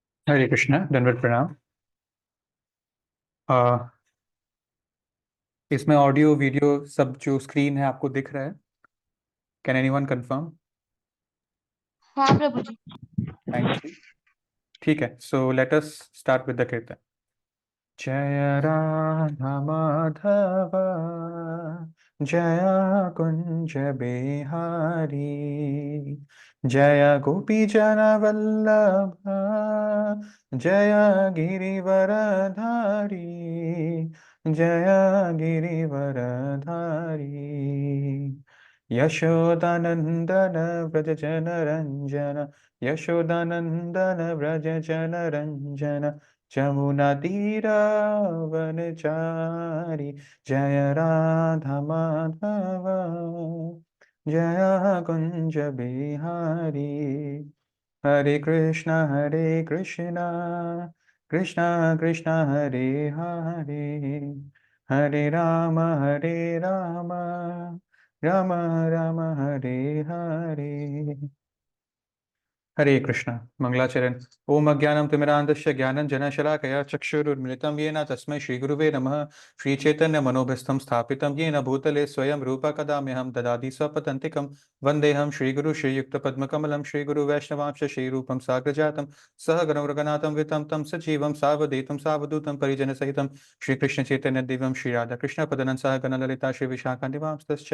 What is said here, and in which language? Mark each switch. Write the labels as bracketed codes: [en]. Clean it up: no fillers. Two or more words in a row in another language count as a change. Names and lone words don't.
[hi] हरे कृष्णा, दंडवत प्रणाम। अ, इसमें ऑडियो वीडियो सब जो स्क्रीन है आपको दिख रहा है? [en] can anyone confirm? [hi] हाँ प्रभु जी। [en] thank you. [hi] ठीक है, [en] so let us start with the kirtan. [hi] जय राधा माधव, जय कुंज बिहारी, जय गोपी जन वल्लभ, जय गिरिवरधारी, जय गिरिवरधारी। यशोदानंदन व्रज जन रंजन, यशोदानंदन व्रज जन रंजन, जमुना तीरावनचारी, जय राधा माधव, जय कुंज बिहारी। हरे कृष्णा कृष्णा कृष्णा हरे हरे, हरे राम राम राम हरे हरे। हरे कृष्णा। मंगलाचरण। [sa] ओम अज्ञानं तिमिरान्धस्य ज्ञानञ्जनशलाकया चक्षुरुन्मिलितं येन तस्मै श्रीगुरुवे नमः। श्रीचैतन्यमनोभीष्टं स्थापितं येन भूतले स्वयं रूपा कदा मह्यं ददाति स्वपदान्तिकं। वन्देऽहं श्रीगुरु श्रीयुक्तपद्मकमलं श्रीगुरुवैष्णवांश श्रीरूपं साग्रजातं सहगणं रघुनाथं वितं तं सजीवं सावधूतं सावधूतं परिजनसहितं श्रीकृष्णचैतन्यदेवं श्रीराधाकृष्णपदनं सहगणललिता श्रीविशाखान्दिवांस्तश्च।